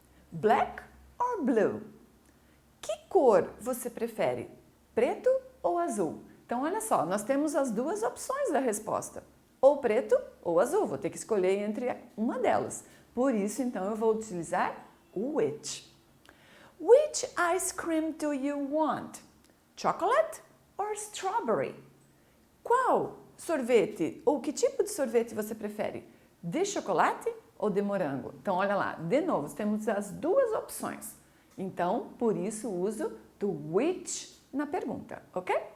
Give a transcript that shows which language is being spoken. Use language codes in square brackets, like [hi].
[en] Black or blue? [pt] Que cor você prefere? Preto ou azul? Então, olha só, nós temos as duas opções da resposta. Ou preto ou azul. Vou ter que escolher entre uma delas. Por isso, então, eu vou utilizar o which. [en] Which ice cream do you want? Chocolate or strawberry? [pt] Qual sorvete ou que tipo de sorvete você prefere? De chocolate ou de morango? Então, olha lá, de novo, temos as duas opções. Então, por isso, o uso do which na pergunta, ok?